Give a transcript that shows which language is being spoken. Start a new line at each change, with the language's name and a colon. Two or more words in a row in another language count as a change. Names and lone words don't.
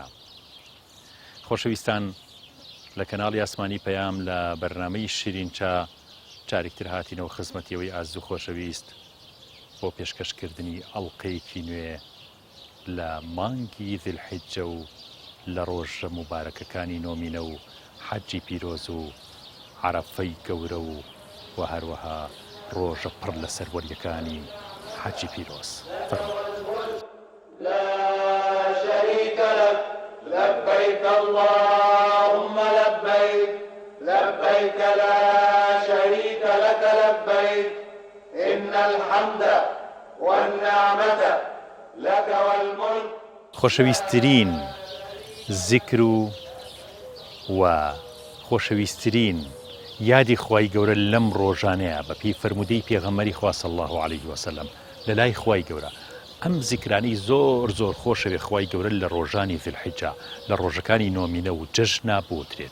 Central Kurdish: خۆشەویستان، لە کەناڵی ئاسمانی پەیام لە بەرنامەی شیرینچا جارێکتر هاتینەوە خزمەتیەوەی ئازیز و خۆشەویست بۆ پێشکەشکردنی ئەڵقەیەکی نوێ لە مانگی ذیلحیجە و لە ڕۆژە مبارەکەکانی نۆمینە و حەجی پیرۆز و عەرەفەی گەورە و هەروەها ڕۆژە پڕ لە سەروەریەکانی حەجی پیرۆز.
Arabic: لا شريك لك لبيك اللهم لبيك لبيك لا شريك لك لبيك إن الحمد والنعمة لك والملك.
Central Kurdish: خۆشەویستترین زیکر و خۆشەویستترین یادی خوای گەورە لەم ڕۆژانەیە بە پێی فەرمودەی پێغەمبەری خوا
Arabic: صلی الله علیه وسلم
Central Kurdish: لە لای خوای گەورە. ئەم زیکرانەی زۆر زۆر خۆشەوێ خوای گەورە لە ڕۆژانی ذیلحیجە، لە ڕۆژەکانی نۆمینە و جەژنا بۆترێت.